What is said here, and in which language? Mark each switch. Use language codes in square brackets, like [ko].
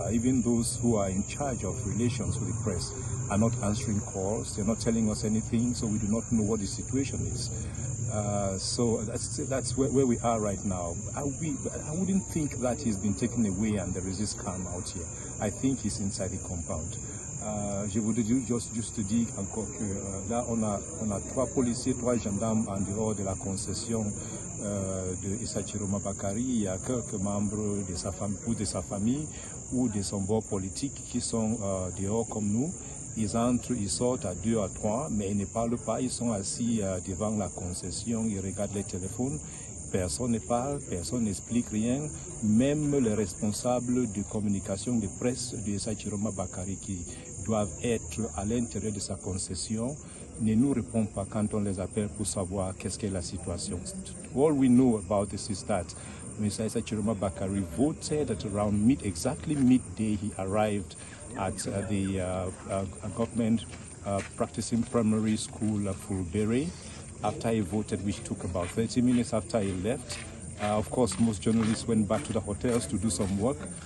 [en] Even those who are in charge of relations with the press are not answering calls. They're not telling us anything, so we do not know what the situation is. So that's where we are right now. I wouldn't think that he's been taken away and there is this calm out here. I think he's inside the compound. [fr] Je voudrais juste dire encore que là on a 3 policiers, 3 gendarmes en dehors de la concession de Issa Chiroma Bakari. Il y a quelques membres de sa famille ou de sa famille ou de son bord politique qui sont dehors comme nous. Ils entrent, ils sortent à 2 à 3, mais ils ne parlent pas. Ils sont assis devant la concession, ils regardent les téléphones. Personne ne parle, personne n'explique rien. Même les responsables de communication de presse de Issa Chiroma Bakari qui doivent être à l'intérieur de sa concession ne nous répondent pas quand on les appelle pour savoir qu'est-ce qu'est la situation. [en] All we know about this is that Mr. Issa Chiroma Bakari voted at around exactly midday. He arrived at the government practicing primary school Fulbere. After he voted, which took about 30 minutes after he left. Of course, most journalists went back to the hotels to do some work.